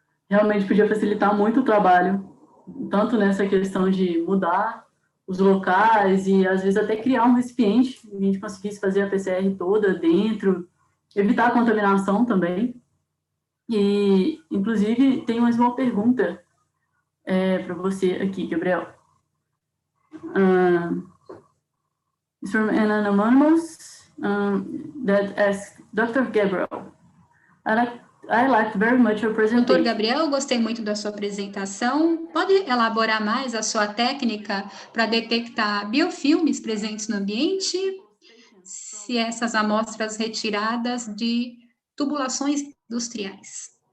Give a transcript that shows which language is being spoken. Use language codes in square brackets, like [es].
[pt] Realmente podia facilitar muito o trabalho, tanto nessa questão de mudar os locais e, às vezes, até criar um recipiente, a gente conseguisse fazer a PCR toda dentro, evitar a contaminação também. E, inclusive, tem mais uma pergunta para você aqui, Gabriel. [en] It's from an anonymous that asks, Dr. Gabriel, I liked very much your presentation. [pt] Doutor Gabriel, gostei muito da sua apresentação. Pode elaborar mais a sua técnica para detectar biofilmes presentes no ambiente? Se essas amostras retiradas de tubulações industriais.